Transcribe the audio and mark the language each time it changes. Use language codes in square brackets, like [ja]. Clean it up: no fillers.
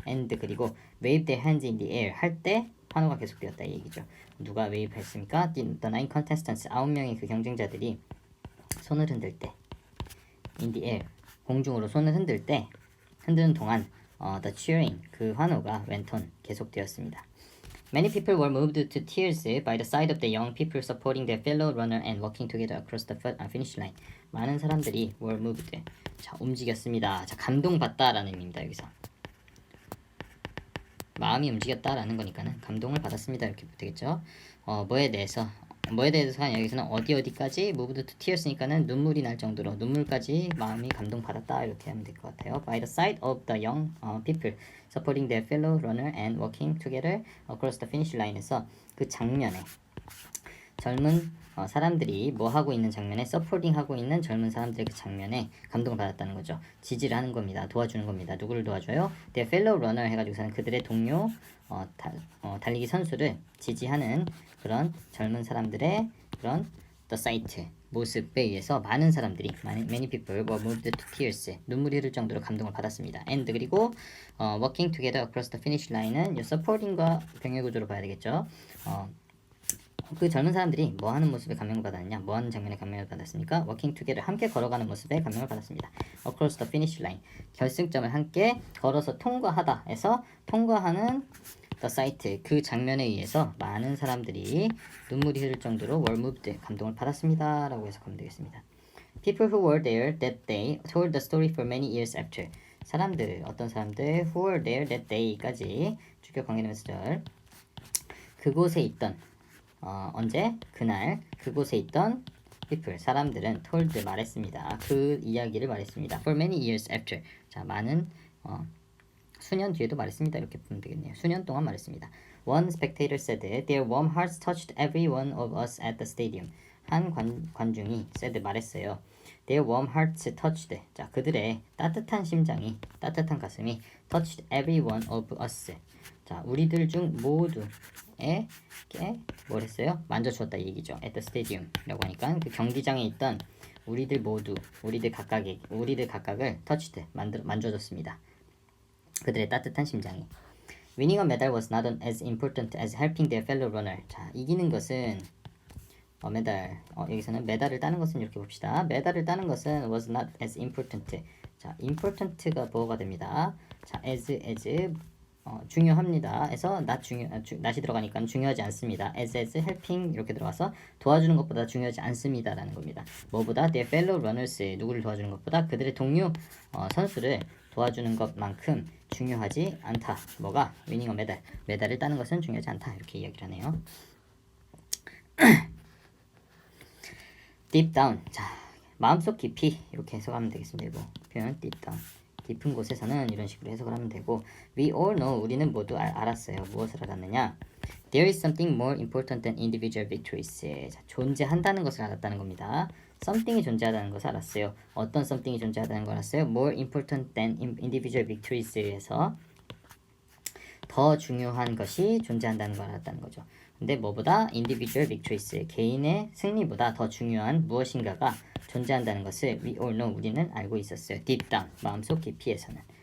[ko] and 그리고 [en] wave their hands in the air [ko] 할 때 환호가 계속되었다 이 얘기죠. 누가 wave 했습니까? [en] The 9 contestants [ko] 9명의 그 경쟁자들이 손을 흔들 때 [en] in the air [ko] 공중으로 손을 흔들 때 흔드는 동안 [en] the cheering [ko] 그 환호가 [en] went on [ko] 계속되었습니다. [en] Many people were moved to tears by the sight of the young people supporting their fellow runner and walking together across the finish line. [ko] 많은 사람들이 [en] were moved. [ko] 자, 움직였습니다. 자, 감동받다라는 의미입니다. 여기서 마음이 움직였다라는 거니까는 감동을 받았습니다. 이렇게 되겠죠. 뭐에 대해서 여기서는 어디까지 [en] moved to tears [ko] 니까는 눈물이 날 정도로 눈물까지 마음이 감동받았다 이렇게 하면 될 것 같아요. [en] By the sight of the young people supporting their fellow runner and walking together across the finish line [ko] 에서 그 장면에 젊은 사람들이 뭐 하고 있는 장면에 서포팅 하고 있는 젊은 사람들의 그 장면에 감동을 받았다는 거죠. 지지를 하는 겁니다. 도와주는 겁니다. 누구를 도와줘요? [en] their fellow runner [ko] 해가지고서는 그들의 동료 달리기 선수를 지지하는 그런 젊은 사람들의 그런 [en] the sight [ko] 모습에 의해서 많은 사람들이 [en] many people were moved to tears [ko] 눈물이 흐를 정도로 감동을 받았습니다. and 그리고 [en] working together across the finish line [ko] 은 supporting과 병행 구조로 봐야 되겠죠. 그 젊은 사람들이 뭐 하는 모습에 감명을 받았느냐? 뭐 하는 장면에 감명을 받았습니까? [en] working together [ko] 함께 걸어가는 모습에 감명을 받았습니다. [en] across the finish line [ko] 결승점을 함께 걸어서 통과하다 해서 통과하는 [en] the sight [ko] 그 장면에 의해서 많은 사람들이 눈물이 흐를 정도로 [en] were moved [ko] 감동을 받았습니다 라고 해석하면 되겠습니다. [en] People who were there that day told the story for many years after [ko] 어떤 사람들 [en] who were there that day까지 [ko] 주격 관계대명사 절 그곳에 있던 언제? 그날 그곳에 있던 people 사람들은 told 말했습니다. 그 이야기를 말했습니다. [en] For many years after [ko] 자 많은 수년 뒤에도 말했습니다. 이렇게 보면 되겠네요. 수년 동안 말했습니다. [en] One spectator said their warm hearts touched every one of us at the stadium. [ko] 한 관중이 said 말했어요. [en] Their warm hearts touched. [ko] 자 그들의 따뜻한 심장이 따뜻한 가슴이 [en] touched every one of us. [ko] 자 우리들 중 모두에게 뭘 했어요? 만져주었다 이 얘기죠. [en] At the stadium [ko] 이라고 하니까 그 경기장에 있던 우리들 모두 우리들 각각을 touched 만져줬습니다. 그들의 따뜻한 심장이. [en] Winning a medal was not as important as helping their fellow runner. [ko] 자, 이기는 것은 메달. 여기서는 메달을 따는 것은 이렇게 봅시다. 메달을 따는 것은 [en] was not as important. [ko] 자, important가 뭐가 됩니다. 자, as 중요합니다. 해서 not이 들어가니까 중요하지 않습니다. [en] as helping [ko] 이렇게 들어가서 도와주는 것보다 중요하지 않습니다라는 겁니다. 뭐보다 [en] their fellow runners [ko] 누구를 도와주는 것보다 그들의 동료 선수를 도와주는 것만큼 중요하지 않다. 뭐가? [en] winning a medal. [ko] 메달을 따는 것은 중요하지 않다. 이렇게 이야기를 하네요. [en] deep down. [ko] 자, 마음속 깊이 이렇게 해석하면 되겠습니다. 이거 표현 deep down. 깊은 곳에서는 이런 식으로 해석을 하면 되고 [en] we all know [ko] 우리는 모두 알았어요. 무엇을 알았느냐? [en] There is something more important than individual victories. [ko] 자, 존재한다는 것을 알았다는 겁니다. something이 존재하다는 것을 알았어요. 어떤 something이 존재하다는 걸 알았어요? [en] More important than individual victories [ko] 에서 더 중요한 것이 존재한다는 걸 알았다는 거죠. 근데 뭐보다 [en] individual victories [ko] 개인의 승리보다 더 중요한 무엇인가가 존재한다는 것을 [en] we all know [ko] 우리는 알고 있었어요. [en] deep down [ko] 마음속 깊이에서는